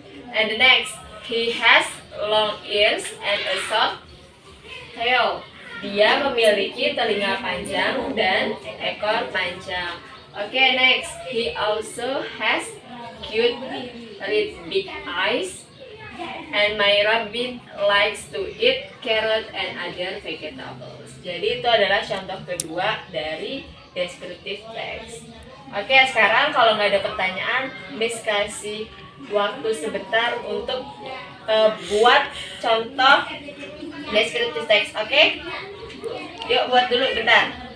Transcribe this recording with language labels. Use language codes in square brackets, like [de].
[en] And the next, he has long ears and a short tail. [id] Dia memiliki telinga panjang dan ekor panjang. [en] Okay, next, he also has cute red big eyes. And my rabbit likes to eat carrot and other vegetables. [id] Jadi itu adalah contoh kedua dari descriptive text. Oke, sekarang kalau nggak ada pertanyaan, Miss kasih waktu sebentar untuk buat contoh descriptive text. Oke? Yuk buat dulu bentar.